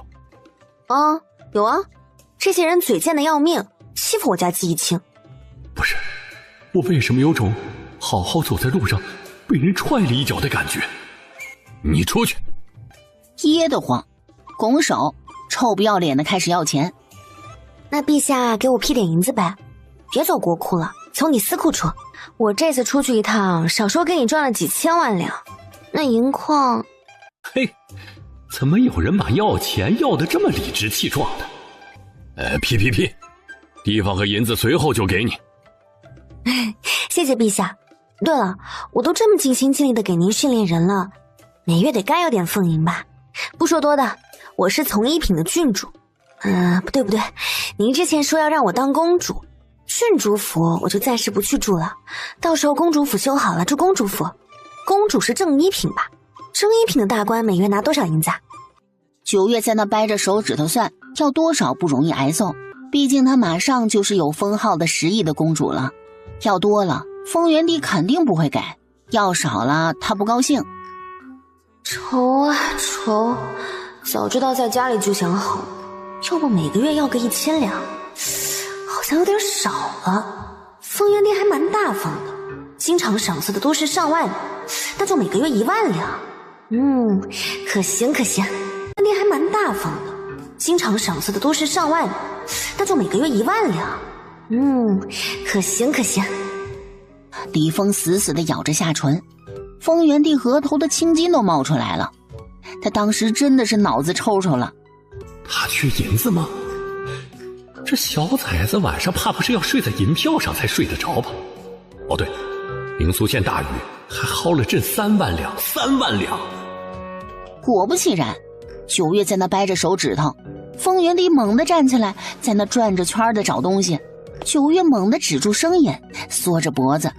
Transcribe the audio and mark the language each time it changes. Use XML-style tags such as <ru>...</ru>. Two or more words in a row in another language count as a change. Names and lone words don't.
<zh>有啊，這些人嘴賤的要命，欺負我家季一清。不是，我為什麼有種好好走在路上被人踹了一腳的感覺？你出去！噎得慌，拱手，臭不要臉的開始要錢。那陛下給我批點銀子唄，別走國庫了，從你私庫出。我這次出去一趟，少說給你賺了幾千萬兩，那銀礦…… 嘿，怎麼有人把要錢要得這麼理直氣壯的？批，地方和銀子隨後就給你。謝謝陛下。對了，我都這麼盡心盡力的給您訓練人了，每月得該有點俸銀吧？不說多的，我是從一品的郡主。不对，您之前說要讓我當公主，郡主府我就暫時不去住了，到時候公主府修好了住公主府。公主是正一品吧？正一品的大官每月拿多少银子啊？9月在那掰着手指頭算，要多少不容易挨揍，畢竟她馬上就是有封号的10億的公主了。要多了，封元帝肯定不會給；要少了，他不高興。愁啊愁，早知道在家裡就想好，要不每個月要個1000兩，好像有點少了。封元帝還蠻大方的，經常賞賜的都是上萬兩，那就每個月1萬兩。可行。封元帝還蠻大方的，經常賞賜的都是上萬兩，那就每個月1萬兩。可行。李峰死死地咬着下唇，封元帝額頭的青筋都冒出來了。他當時真的是腦子抽抽了。他缺银子嗎？這小崽子晚上怕不是要睡在銀票上才睡得着吧？哦對，靈蘇縣大禹還薅了朕3萬兩，3萬兩。果不其然，9月在那掰着手指頭，封元帝猛地站起來，在那轉着圈的找東西。9月猛地止住聲音，縮着脖子。</zh>